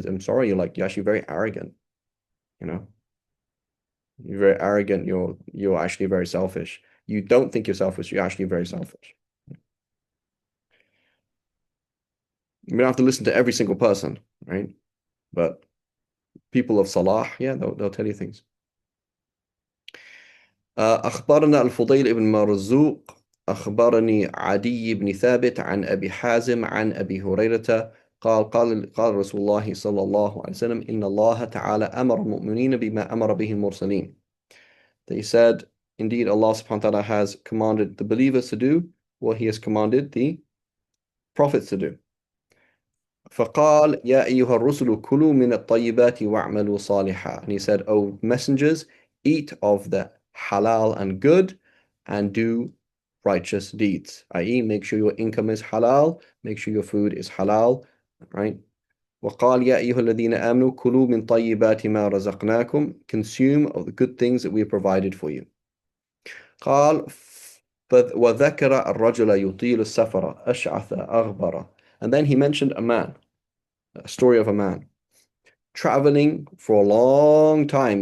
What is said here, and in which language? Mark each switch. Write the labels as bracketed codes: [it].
[en] I'm sorry, you're actually very arrogant. You're very arrogant. You're actually very selfish. You don't think you're selfish. You're actually very selfish. You don't have to listen to every single person, right? But people of Salah, yeah, they'll tell you things. [ar] أخبرنا الفضيل بن مرزوق أخبرني عدي بن ثابت عن أبي حازم عن أبي هريرة قال رسول الله صلى الله عليه وسلم إن الله تعالى أمر المؤمنين بما أمر به المرسلين. [en] They said, indeed Allah subhanahu wa ta'ala has commanded the believers to do what he has commanded the prophets to do. [ar] فقال يا أيها الرسل كلوا من الطيبات واعملوا صالحا. [en] And he said, O messengers, eat of the halal and good and do righteous deeds, i.e. make sure your income is halal, make sure your food is halal, right? [ar] وقال يا أيها الذين آمنوا كلوا من طيبات ما رزقناكم, [en] consume of the good things that we provided for you. [ar] قال وذكر الرجل يطيل السفر أشعث أغبر. [en] And then he mentioned a man, a story of a man traveling for a long time.